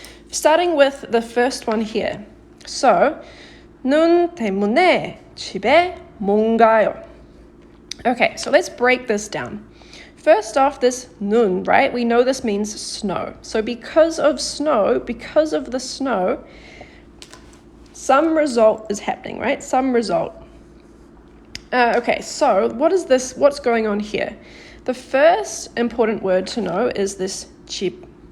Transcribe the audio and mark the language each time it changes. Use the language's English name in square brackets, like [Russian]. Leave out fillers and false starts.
[English] Starting with the first one here. [Korean] So, 눈 때문에 집에 못 가요. [English] Okay, so let's break this down. First off, this 눈, right? We know this means snow. So because of the snow, some result is happening, right? Some result. Okay, so what is this? What's going on here? The first important word to know is this 집.